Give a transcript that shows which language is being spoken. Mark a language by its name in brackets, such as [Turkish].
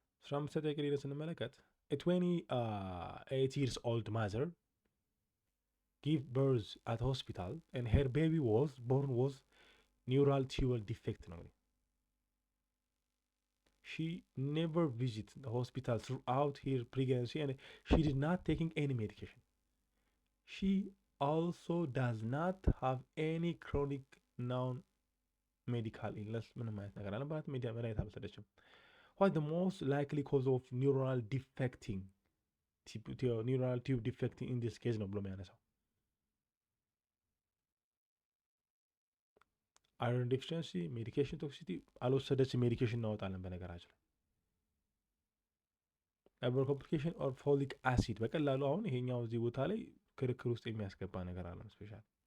[Amharic] 15 ጥያቄ ላይ ስንመለከት [English] a 28 years old mother gave birth at hospital and her baby was born with neural tubal defect ነው። She never visited the hospital throughout her pregnancy and she did not taking any medication. She also does not have any chronic non-medical illness. [Amharic] ምንም አይነት ነገር አለባት። መድኃኒት አልወሰደችም። [English] What the most likely cause of neural tube defecting in this case [Amharic] ነው ብሎ የሚያነሳው አይረን ዴፊሽንሲ፣ ሜዲኬሽን ቶክሲቲ አልወሰደችም። ሜዲኬሽን እናወጣለን በነገራችን ላይ ላይበር ኮምፕሊኬሽን ኦር ፎሊክ አሲድ በቀላሉ አሁን ይሄኛው እዚህ ቦታ ላይ ክርክር ውስጥ የሚያስገባ ነገር አለ። ስፔሻል